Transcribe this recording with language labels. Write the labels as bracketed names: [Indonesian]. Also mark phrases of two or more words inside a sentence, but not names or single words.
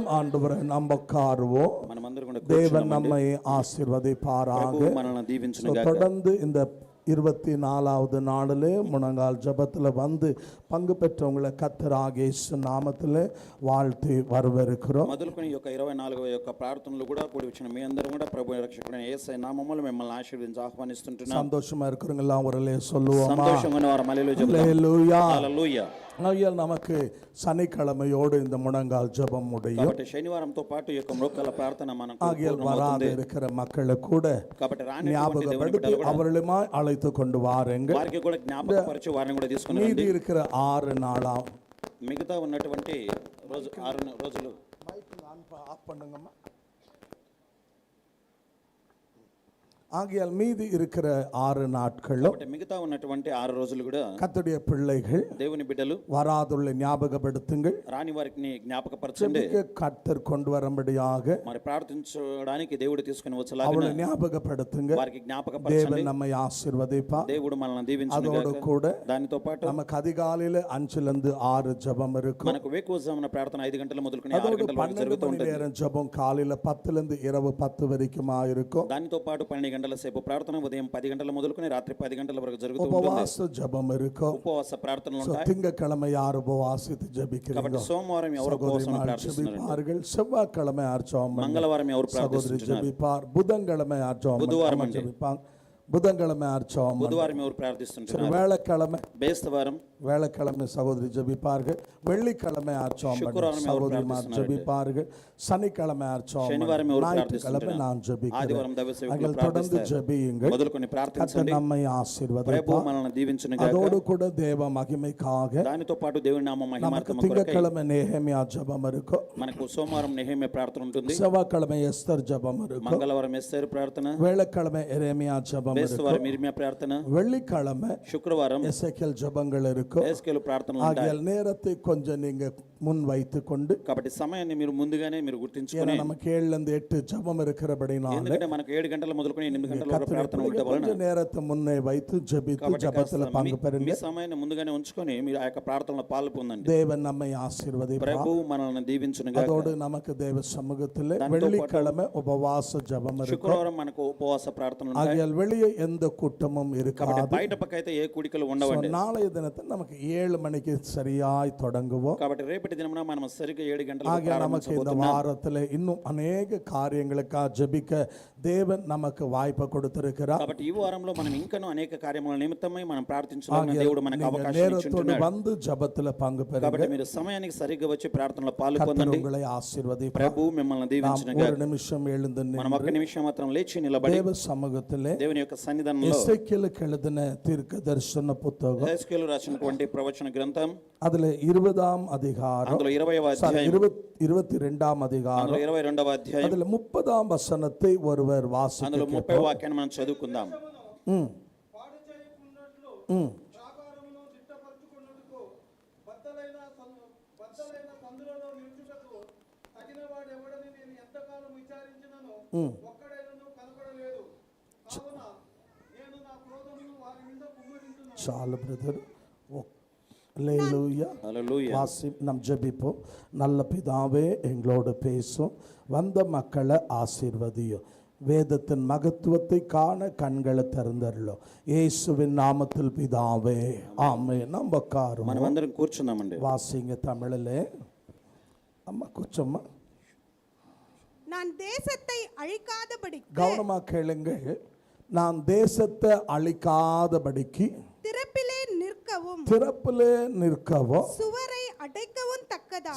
[Tamil] ஆண்டவரே, நம்ம காருவோம். தேவன் நம்மை ஆசீர்வதிப்பாராக. தொடர்ந்து இந்த 24வது நாளிலே முழங்கால் ஜபத்தில் வந்து பங்கு பெற்றவங்களை கர்த்தராகிய இயேசு நாமத்தில் வாழ்த்தி வரவேற்கிறோம். [Telugu] మొదలుకొని ఈ యొక్క 24వ యొక్క ప్రార్థనలు కూడా కూడి వచ్చిన మీ అందరూ కూడా ప్రభు రక్షకుడైన యేసయ్య నామములో మిమ్మల్ని ఆశీర్వదించి ఆహ్వానిస్తుంటున్నాం. [Tamil] சந்தோஷமா இருக்கிறவங்க எல்லாம் ஒருலே சொல்லுவோமா? [Telugu] సంతోషంగా ఉన్నవారు హల్లెలూయా చెబుదాం. హల్లెలూయా, హల్లెలూయా. [Tamil] ஆகையால் நமக்கு சனிக்கிழமையோடு இந்த முழங்கால் ஜெபம் முடியும். [Telugu] కాబట్టి శనివారంతో పాటు ఈ యొక్క మోకాళ్ళ ప్రార్థన మనకు [Tamil] ஆகையால் வராத இருக்கிற மக்களை கூட [Telugu] కాబట్టి రాని [Tamil] ஞாபகப்படுத்தி அவர்களுமா அழைத்து கொண்டு வாருங்கள். [Telugu] వారికి కూడా జ్ఞాపకపరిచి వారిని కూడా తీసుకొని [Tamil] மீதி இருக்கிற 6 நாளாம் [Telugu] మిగతా ఉన్నటువంటి 6 రోజులు [Tamil] ஆஃப் பண்ணுங்கம்மா. ஆகையால் மீதி இருக்கிற 6 நாட்களும் [Telugu] మిగతా ఉన్నటువంటి 6 రోజులు కూడా [Tamil] கர்த்தருடைய பிள்ளைகள், [Telugu] దేవుని బిడ్డలు [Tamil] வராதுள்ள ஞாபகப்படுத்துங்கள். [Telugu] రాని వారిని జ్ఞాపకపరచండి. [Tamil] கர்த்தர் கொண்டு வரும்படியாக [Telugu] మరి ప్రార్థించడానికి దేవుడు తీసుకొని వచ్చేలాగా [Tamil] அவளை ஞாபகப்படுத்துங்க. [Telugu] వారికి జ్ఞాపకపరచండి. [Tamil] தேவன் நம்மை ஆசீர்வதிப்பார். [Telugu] దేవుడు మనల్ని దీవించును [Tamil] அதோடு [Telugu] గాక. [Tamil] கூட [Telugu] దానితో పాటు [Tamil] நமக்கு அதிகாலையில 5லிருந்து 6 ஜெபம் இருக்கும். [Telugu] మనకు వేకువజామున ప్రార్థన 5 గంటల మొదలుకొని 6 [Tamil] அதோடு [Telugu] గంటల వరకు [Tamil] 12 [Telugu] జరుగుతూ [Tamil] மணி [Telugu] ఉంటుంది. [Tamil] நேரம் ஜெபம் காலையில 10லிருந்து இரவு 10 வரைக்குமா இருக்கும். [Telugu] దానితో పాటు 12 గంటల సేపు ప్రార్థన ఉదయం 10 గంటల మొదలుకొని రాత్రి 10 గంటల వరకు జరుగుతూ ఉంటుంది. [Tamil] உபவாச ஜெபம் இருக்கும். [Telugu] ఉపవాస ప్రార్థనలు ఉంటాయి. [Tamil] திங்கட்கிழமை யார் உபவாசித்து ஜெபிக்கிறீங்க? [Telugu] కాబట్టి సోమవారం ఎవరు ఉపవాసం ప్రార్థిస్తున్నారు? [Tamil] ஜெபிப்பார்கள். செவ்வாய்க்கிழமை யார் ஜெபம்? [Telugu] మంగళవారం ఎవరు [Tamil] சகோதரி [Telugu] ప్రార్థిస్తున్నారు? [Tamil] ஜெபிப்பார். புதன்கிழமை யார் ஜெபம்? [Telugu] బుధవారం అండి. [Tamil] ஜெபிப்பாங்க. புதன்கிழமை ஆர்ச்சோம் [Telugu] బుధవారం ఎవరు ప్రార్థిస్తుంటున్నారు? [Tamil] வேலைக்கிழமை [Telugu] బేస్తవారం, [Tamil] வேலைக்கிழமை சகோதரி ஜெபிப்பார்கள். வெள்ளிக்கிழமை ஆர்ச்சோம் [Telugu] சுக்கிரவாரம் ఎవరు [Tamil] சகோதரிமார் [Telugu] ప్రార్థిస్తున్నారు? [Tamil] ஜெபிப்பார்கள். சனிக்கிழமை ஆர்ச்சோம் [Telugu] శనివారం ఎవరు [Tamil] ஞாயிற்றுக்கிழமை [Telugu] ప్రార్థిస్తుంటారు? [Tamil] நான் ஜெபிக்கிறேன். [Telugu] ఆదివారం దైవ సేవకులు [Tamil] நீங்கள் தொடர்ந்து [Telugu] ప్రార్థిస్తారు. [Tamil] ஜெபியுங்கள். [Telugu] మొదలుకొని [Tamil] கர்த்தர் [Telugu] ప్రార్థించండి. [Tamil] நம்மை [Telugu] ప్రభు [Tamil] ஆசீர்வதிப்பார். [Telugu] మనల్ని దీవించును గాక. [Tamil] அதோடு கூட தேவ மகிமைக்காக [Telugu] దానితో పాటు దేవుని నామ [Tamil] நமக்கு [Telugu] మహిమార్థం కొరకై [Tamil] திங்கட்கிழமை நேஹெமியா ஜெபம் இருக்கும். [Telugu] మనకు సోమవారం నెహెమ్యా ప్రార్థన ఉంటుంది. [Tamil] செவ்வாய்க்கிழமை எஸ்தர் ஜெபம் இருக்கும். [Telugu] మంగళవారం ఎస్తేరు ప్రార్థన, [Tamil] வேலைக்கிழமை எரேமியா ஜெபம் இருக்கும். [Telugu] బేస్తవారం ఇర్మియా ప్రార్థన, [Tamil] வெள்ளிக்கிழமை [Telugu] శుక్రవారం [Tamil] எசேக்கியேல் ஜெபங்கள் இருக்கும். [Telugu] ఎస్కేలు ప్రార్థనలు ఉంటాయి. [Tamil] ஆகியால் நேரத்தை கொஞ்சம் நீங்க முன் வைத்து கொண்டு, [Telugu] కాబట్టి సమయాన్ని మీరు ముందుగానే మీరు [Tamil] ஏன்னா [Telugu] గుర్తించుకొని, [Tamil] நமக்கு 7 ஜெபம் இருக்கிறபடினால [Telugu] ఎందుకంటే మనకు 7 గంటల మొదలుకొని 8 గంటల వరకు ప్రార్థన ఉండటం వలన [Tamil] கொஞ்சம் நேரத்தை முன்னே வைத்து ஜெபித்து [Telugu] కాబట్టి [Tamil] ஜெபத்துல [Telugu] కాస్త [Tamil] பங்கு [Telugu] మీ [Tamil] பெறுங்க. [Telugu] సమయాన్ని ముందుగానే ఉంచుకొని మీరు ఆ యొక్క ప్రార్థనలో పాలు పొందండి. [Tamil] தேவன் நம்மை ஆசீர்வதிப்பார். [Telugu] ప్రభు మనల్ని దీవించును గాక. [Tamil] அதோடு நமக்கு தேவ சமூகத்திலே [Telugu] దాంతో [Tamil] வெள்ளிக்கிழமை உபவாச ஜெபம் இருக்கும். [Telugu] శుక్రవారం మనకు ఉపవాస ప్రార్థనలు ఉంటాయి. [Tamil] ஆகியால் வெளியே எந்த கூட்டமும் [Telugu] కాబట్టి [Tamil] இருக்காது. [Telugu] బయట పక్క అయితే ఏ కూడికలు ఉండవండి. [Tamil] நாளைய தினத்தில் நமக்கு 7 மணிக்கு சரியாய் தொடங்குவோம். [Telugu] కాబట్టి రేపటి దినమున మనం సరిగ్గా 7 గంటలకు [Tamil] ஆகிய நமக்கு இந்த [Telugu] ప్రారంభించబోతున్నాం. [Tamil] வாரத்தில் இன்னும் அநேக காரியங்களுக்காக ஜெபிக்க தேவன் நமக்கு வாய்ப்பு கொடுத்திருக்கிறார். [Telugu] కాబట్టి ఈ వారంలో మనం ఇంకనూ అనేక కార్యముల నిమిత్తమై మనం ప్రార్థించాలని [Tamil] ஆகிய [Telugu] దేవుడు మనకు [Tamil] நீங்க [Telugu] అవకాశం [Tamil] நேரத்தோடு [Telugu] ఇచ్చుంటున్నాడు. [Tamil] வந்து ஜெபத்துல பங்கு பெறுங்க. [Telugu] కాబట్టి మీరు సమయానికి సరిగ్గా వచ్చి ప్రార్థనలో పాలు [Tamil] கர்த்தர் [Telugu] పొందండి. [Tamil] உங்களை ஆசீர்வதிப்பார். [Telugu] ప్రభు మిమ్మల్ని [Tamil] நாம் [Telugu] దీవించును [Tamil] ஒரு [Telugu] గాక. [Tamil] நிமிஷம் எழுந்து [Telugu] మనం ఒక్క నిమిషం మాత్రం లేచి నిలబడి [Tamil] தேவ சமூகத்திலே [Telugu] దేవుని యొక్క సన్నిధానంలో [Tamil] எசேக்கியேலுக்கு எழுதின தீர்க்க தரிசன புத்தகம் [Telugu] ఎస్కేలు రాసినటువంటి ప్రవచన గ్రంథం [Tamil] அதுல 20ஆம் அதிகாரம், [Telugu] అందులో 20వ [Tamil] சாரி, [Telugu] అధ్యాయం, [Tamil] 22ஆம் அதிகாரம், [Telugu] అందులో 22వ అధ్యాయం, [Tamil] அதுல 30ஆம் வசனத்தை ஒருவர் [Telugu] అందులో [Tamil] வாசிக்க [Telugu] 30వ వాక్యాన్ని మనం చదువుకుందాం. ம் ம் ప్రాకారమును దిట్టపరచుకొనుటకు బద్దలైన సందులలో నిలుచుటకు తగినవాడు ఎవడని నేను ఎంతకాలం విచారించినను ఒక్కడైనను కనపడలేదు. కావున నేను నా క్రోధమును వారి మీద కుమ్మరించున్నాను. చాలు బ్రదర్. [Tamil] அல்லேலூயா. [Telugu] హల్లెలూయా. [Tamil] வாசி நம் ஜெபிப்போம். நல்ல பிதாவே, எங்களோடு பேசும், வந்த மக்களை ஆசீர்வதியும், வேதத்தின் மகத்துவத்தை காண கண்களை திறந்தருளோ, இயேசுவின் நாமத்தில் பிதாவே, ஆமென். நம்ம உட்காருவோம். [Telugu] మనం అందరం కూర్చుందామండి. [Tamil] வாசிங்க தமிழிலே. அம்மா கூச்சம்மா, நான் தேசத்தை அழிக்காதபடிக்கு கவனமா கேளுங்கள். நான் தேசத்தை அழிக்காதபடிக்கு திறப்பிலே நிற்கவும் திறப்பிலே நிற்கவும் சுவரை அடைக்கவும் தக்கதாக